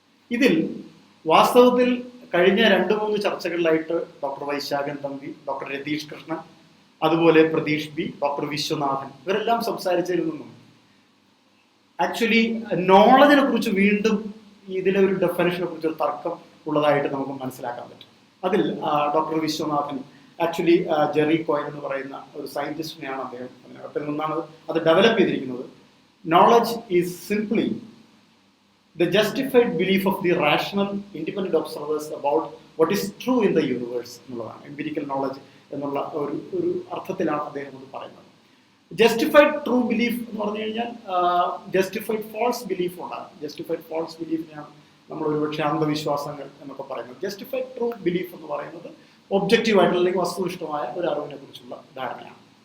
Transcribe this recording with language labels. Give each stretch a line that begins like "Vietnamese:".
Malayalam: ഇതിൽ വാസ്തവത്തിൽ കഴിഞ്ഞ 2-3 ചർച്ചകളിലായിട്ട് ഡോക്ടർ വൈശാഖൻ തമ്പി, ഡോക്ടർ രതീഷ് കൃഷ്ണൻ, അതുപോലെ പ്രതീഷ് ബി, ഡോക്ടർ വിശ്വനാഥൻ, ഇവരെല്ലാം സംസാരിച്ചതിൽ നിന്നും ആക്ച്വലി നോളജിനെ കുറിച്ച് വീണ്ടും ഇതിലെ ഒരു ഡെഫിനേഷനെ കുറിച്ച് ഒരു തർക്കം ഉള്ളതായിട്ട് നമുക്ക് മനസ്സിലാക്കാൻ പറ്റും. അതിൽ doctor Viswanathan actually Jerry coin എന്ന് പറയുന്ന ഒരു സയന്റിസ്റ്റിനെയാണ് അദ്ദേഹത്തിൽ നിന്നാണ് അത് ഡെവലപ്പ് ചെയ്തിരിക്കുന്നത്.
English: knowledge is simply the justified belief of the rational independent observers about what is true in the universe
Malayalam: എന്നുള്ളതാണ്. എംപിരിക്കൽ നോളജ് എന്നുള്ള ഒരു അർത്ഥത്തിലാണ് അദ്ദേഹം അത് പറയുന്നത്. ജസ്റ്റിഫൈഡ് ട്രൂ ബിലീഫ് എന്ന് പറഞ്ഞു കഴിഞ്ഞാൽ ജസ്റ്റിഫൈഡ് ഫോൾസ് ബിലീഫ് ഉണ്ടാകും. ജസ്റ്റിഫൈഡ് ഫോൾസ് ബിലീഫിനെയാണ് നമ്മൾ ഒരുപക്ഷെ അന്ധവിശ്വാസങ്ങൾ എന്നൊക്കെ പറയുന്നത്. ജസ്റ്റിഫൈഡ് ട്രൂ ബിലീഫ് എന്ന് പറയുന്നത് ഒബ്ജക്റ്റീവായിട്ടുള്ള അല്ലെങ്കിൽ വസ്തുനിഷ്ഠമായ ഒരു അറിവിനെ കുറിച്ചുള്ള ധാരണയാണ്.